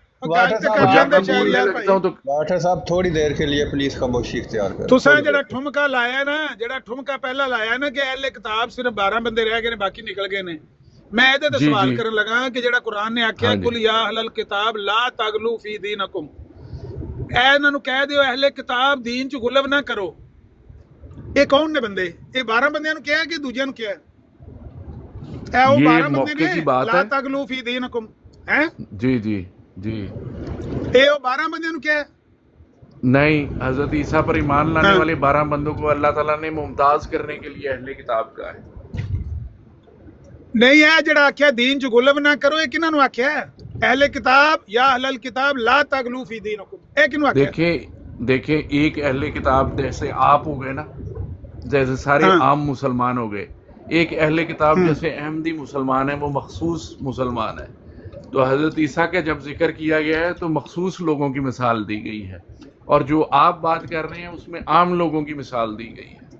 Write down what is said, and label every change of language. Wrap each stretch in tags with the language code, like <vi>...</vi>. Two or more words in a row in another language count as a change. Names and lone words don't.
<ur>ڈاکٹر صاحب تھوڑی دیر کے لیے پلیز خاموشی اختیار کریں.</ur> <pa>تساں جڑا ٹھمکا لایا نا، جڑا ٹھمکا پہلا لایا نا کہ اہل کتاب صرف 12 بندے رہ گئے نے، باقی نکل گئے نے. میں یہ تے سوال کرن لگا کہ جڑا قرآن نے آکھیا</pa> <ar>قل یا اہل الکتاب لا تغلو فی دینکم،</ar> <pa>اے انہاں نوں کہہ دیو اہل کتاب دین چ غلو نہ کرو. یہ کون نے بندے؟ یہ 12 بندیاں نوں کہیا کہ دوجیاں نوں کہیا؟ اے او 12 بندے نے</pa> <ar>لا تغلو فی دینکم.</ar> <pa>ہیں جی اے او 12 بندیاں نوں کہیا؟</pa> <ur>نہیں، حضرت عیسیٰ پر ایمان لانے والے 12 بندوں کو اللہ تعالیٰ نے ممتاز کرنے کے لیے اہل کتاب کہا ہے.</ur> <pa>نہیں ہے جڑا آکھیا دین چ غلو نہ کرو، یہ کنہاں نوں آکھیا ہے؟</pa> <ar>اہل کتاب یا اہل الکتاب لا تغلو فی دینکم،</ar> <ur>ایک ان واقعہ دیکھیں ایک اہل کتاب جیسے آپ ہو گئے نا، جیسے سارے ہاں عام مسلمان ہو گئے، ایک اہل کتاب جیسے احمدی مسلمان ہے، وہ مخصوص مسلمان ہے. تو حضرت عیسیٰ کا جب ذکر کیا گیا ہے تو مخصوص لوگوں کی مثال دی گئی ہے، اور جو آپ بات کر رہے ہیں اس میں عام لوگوں کی مثال دی گئی ہے.</ur>